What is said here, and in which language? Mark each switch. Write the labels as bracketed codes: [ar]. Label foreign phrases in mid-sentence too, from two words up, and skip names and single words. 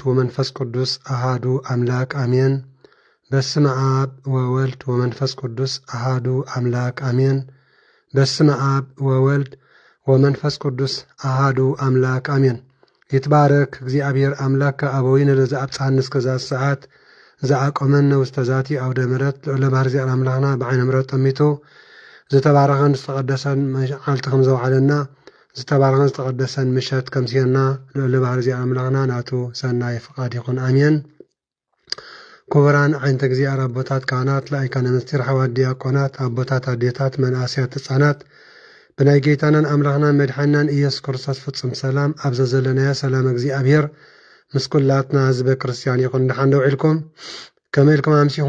[gez] ወመንፈስ ቅዱስ አሃዱ አምላክ አሜን። በስመ አብ ወወልድ ወመንፈስ ቅዱስ አሃዱ አምላክ አሜን። በስመ አብ ወወልድ ወመንፈስ ቅዱስ አሃዱ አምላክ አሜን። ይትባረክ እግዚአብሔር አምላከ አበዊነ ለዘአብጽሐነ እስከዛ ሰዓት ዘአቆመነ ውስተ ዛቲ አውደ ምሕረት [ti] ልዑለ ባሕሪ እግዚአብሔር አምላኽና ብዓይነ ምሕረት ጠሚቱ ዝተባረኸን ዝተቐደሰን መዓልቲ ከም ዘውዓለና ዝተባረኸን ዝተቐደሰን ምሸት ከም ሲና ልዑለ ባሕሪ እግዚአብሔር አምላኽና ናቱ ሰናይ ፍቃድ ይኹን አሜን። ክቡራን ዓይነተ እግዚአብሔር አቦታት ካህናት፣ ላእካነ ምስጢር፣ ሓዋት ዲያቆናት፣ አቦታት አዴታት፣ መናእስያት ህፃናት ብናይ ጌታናን አምላኽናን መድሓኒናን ኢየሱስ ክርስቶስ ፍጹም ሰላም ኣብዘ ዘለናዮ ሰላም እግዚአብሔር ምስ ኩላትና ህዝበ ክርስቲያን ይኹን። ድሓን ደው ዒልኩም ከመይ ኢልኩም ኣምሲኹም?